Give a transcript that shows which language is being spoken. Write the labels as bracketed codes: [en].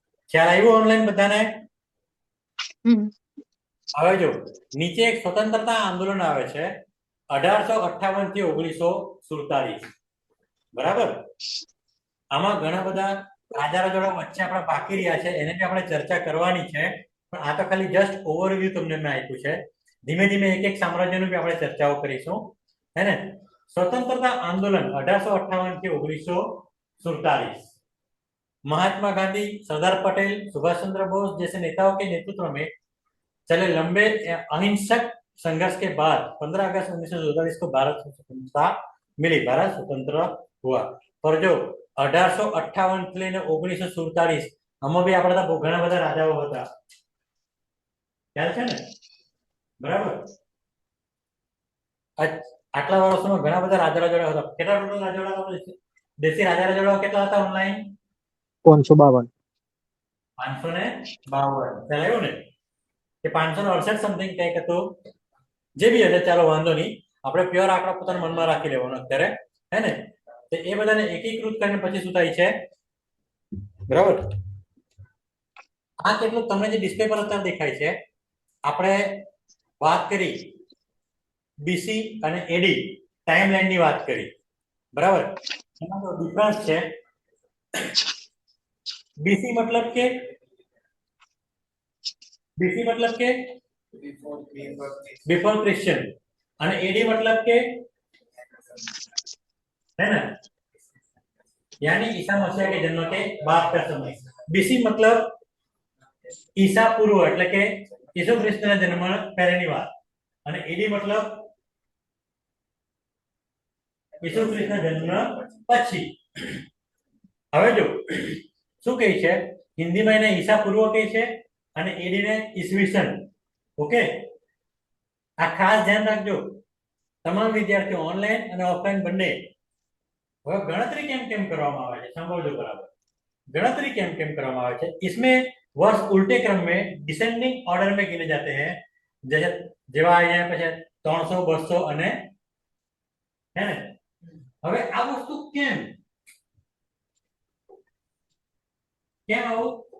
[gu] ખ્યાલ આવ્યો ઓનલાઈન બધાને? હવે જો નીચે એક સ્વતંત્રતા આંદોલન આવે છે 1858 થી 1947, બરાબર? આમાં ઘણા બધા રાજા રજવાડા વચ્ચે આપણા બાકી રહ્યા છે, એને બી આપણે ચર્ચા કરવાની છે. પણ આ તો ખાલી જસ્ટ ઓવરવ્યુ તમને મેં આપ્યું છે. ધીમે ધીમે એક એક સામ્રાજ્યનું બી આપણે ચર્ચાઓ કરીશું, હે ને? [hi] स्वतंत्रता आंदोलन 1858 થી 1947, महात्मा गांधी, सरदार पटेल, सुभाष चंद्र बोस जैसे नेताओं के नेतृत्व में चले लंबे अहिंसक संघर्ष के बाद 15 अगस्त 1947 को भारत को स्वतंत्रता मिली, भारत स्वतंत्र हुआ. पर जो [gu] 1858 થી લઈને 1947 આમાં બી આપણા તો ઘણા બધા રાજાઓ હતા, ખ્યાલ છે ને? બરાબર? આટલા વર્ષોમાં ઘણા બધા રાજા રજવાડા હતા. કેટલા ટોટલ રાજા રજવાડા? દેશી રાજા રજવાડા કેટલા હતા ઓનલાઈન? 552. 552. ચાલ્યું ને કે 568 સમથિંગ કંઈક હતું, જે બી હશે. ચાલો વાંધો નહીં, આપણે પ્યોર આંકડા પોતાના મનમાં રાખી લેવાનો અત્યારે, હે ને? તો એ બધાને એકીકૃત કરીને પછી શું થાય છે, બરાબર? આ કેટલું તમને જે ડિસ્પ્લે પર અત્યારે દેખાય છે, આપણે વાત કરી બીસી અને એડી ટાઈમલાઈન ની વાત કરી, બરાબર? એમાં તો ડિફરન્સ છે. બીસી મતલબ કે [hi] बिफोर क्रिश्चियन, અને एडी मतलब के, है ना, यानी ईसा मसीह के जन्म के बाद का समय. बीसी मतलब ईसा पूर्व, [gu] એટલે કે ઈસુ ખ્રિસ્તના જન્મ પહેલાની વાત. અને એડી મતલબ ઈસુ ખ્રિસ્તના જન્મ પછી. હવે જો શું કહે છે, હિન્દીમાં એને ઈસા પૂર્વ કહે છે અને એડી ને ઈસવીસન. ઓકે, આ ખાસ ધ્યાન રાખજો તમામ વિદ્યાર્થીઓ, ઓનલાઈન અને ઓફલાઈન બંને. હવે ગણતરી કેમ કરવામાં આવે છે સાંભળજો બરાબર. गणतरी કેમ કરવામાં આવે છે? [hi] इसमें वर्ष उल्टे क्रम में डिसेंडिंग ऑर्डर में गिने जाते हैं. जैसे [gu] જેવા અહીંયા પછી 300 200 અને, હે ને? હવે આ વસ્તુ કેમ આવું?